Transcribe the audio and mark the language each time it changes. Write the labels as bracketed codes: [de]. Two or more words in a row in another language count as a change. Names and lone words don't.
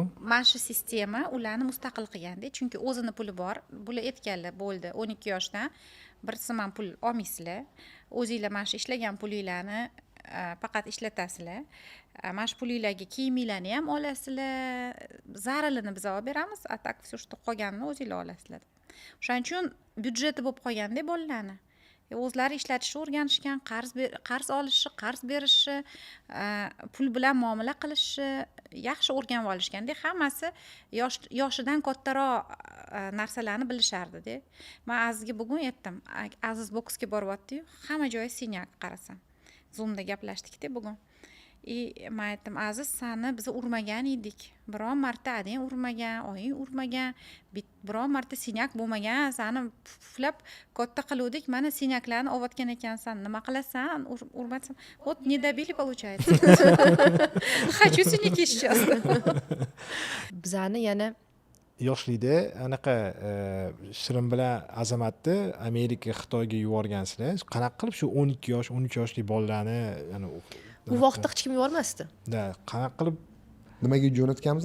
[uz] Mana shu sistema ularni mustaqil qilganda, chunki o'zini puli bor. Bular aytganlar bo'ldi, 12 yoshdan 1 so'm ham pul olmaysizlar. O'zingizlar mana shu ishlagan pulinglarni faqat ishlatasizlar. Mana shu pulinglarga kiyiminglarni ham olasizlar. Zararlarini biz olib beramiz, [ru] а так все что [uz] qolganini o'zingizlar olasizlar. O'shaning uchun byudjeti bo'lib qolganda bolalarni o'zlari ishlatishni o'rganishgan, qarz olishi, qarz berishi, pul bilan muomala qilishi yaxshi o'rganib olishganda, hammasi yoshidan kattaroq narsalarni bilishardi-da. Men Azizga bugun aytdim, Aziz boksga boryapti-yu, hamma joyi sinyak qarasam. Zoomda gaplashdik-da bugun. Men aytdim, Aziz, seni biz urmagan edik. Biron marta adang urmagan, oying urmagan, biron marta sinyak bo'lmagan. Seni puflab katta qiluvdik. Mana sinyaklarni olayotgan ekansan. Nima qilasan? Urmatsam, [ru] вот не добили получается. Хочу синяки сейчас. [uz] Bizani yana yoshlikda anaqa Shirin bilan Azamatni Amerika, Xitoyga yuborgansizlar. Qanaqa qilib shu 12 yosh, 13 yoshli bolalarni, ya'ni bu vaqtda hech kim yubormasdi. Qanaqa qilib nimaga jo'natganmiz?